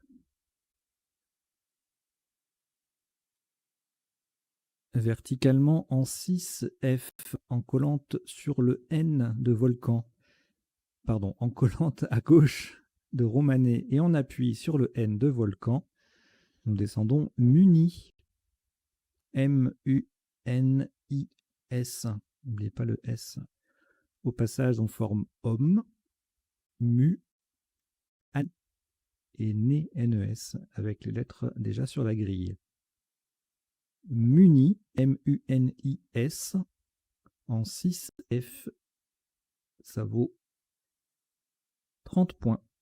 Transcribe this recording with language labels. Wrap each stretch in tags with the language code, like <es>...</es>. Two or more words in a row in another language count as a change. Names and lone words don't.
<fr>Verticalement en 6F, en collante sur le N de Volcan. Pardon, en collante à gauche de Romanée et en appui sur le N de Volcan. Nous descendons Muni. M-U-N-I-S. N'oubliez pas le S. Au passage, on forme homme, mu, an et né, N-E-S, avec les lettres déjà sur la grille. Muni, M-U-N-I-S, en 6F, ça vaut 30 points.</fr>